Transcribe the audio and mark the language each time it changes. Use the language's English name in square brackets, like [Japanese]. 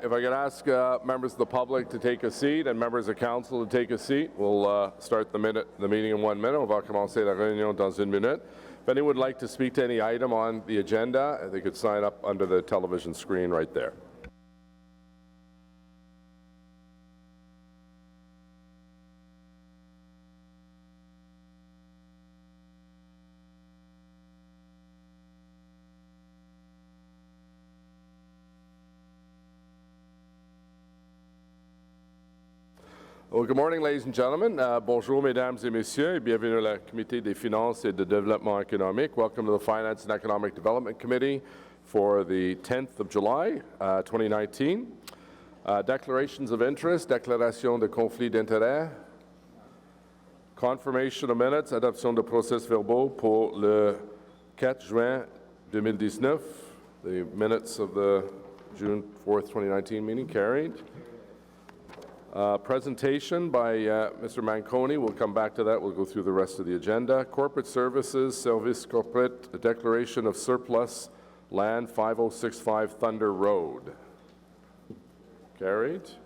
[English] If I could ask members of the public to take a seat and members of council to take a seat, we'll start the meeting in 1 minute. [French] On va commencer la réunion dans une minute. [English] If anyone would like to speak to any item on the agenda, they could sign up under the television screen right there. Well, good morning, ladies and gentlemen. [French] Bonjour, mesdames et messieurs, et bienvenue à la Comité des finances et de développement économique. [English] Welcome to the Finance and Economic Development Committee for the 10th of July, 2019. Declarations of interest, [French] déclaration de conflit d'intérêts, [English] confirmation of minutes, [French] adoption de procès-verbaux pour le 4 juin 2019. [English] The minutes of the June 4th, 2019 meeting carried. Presentation by Mr. Manconi. We'll come back to that. We'll go through the rest of the agenda. Corporate Services, Service Corporate, a declaration of surplus land, 5065 Thunder Road. Carried.